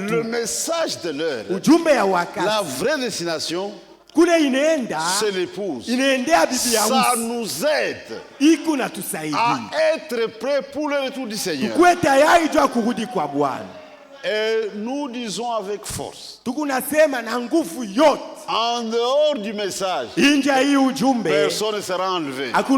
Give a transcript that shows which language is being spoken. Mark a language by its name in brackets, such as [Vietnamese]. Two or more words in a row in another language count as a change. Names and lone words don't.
[French] Le message de l'heure. [Swahili] Ujumbe ya wakati. [French] La vraie destination. C'est l'épouse. Ça nous aide à être prêt pour le retour du Seigneur. Et nous disons avec force, en dehors du message, personne ne sera enlevé.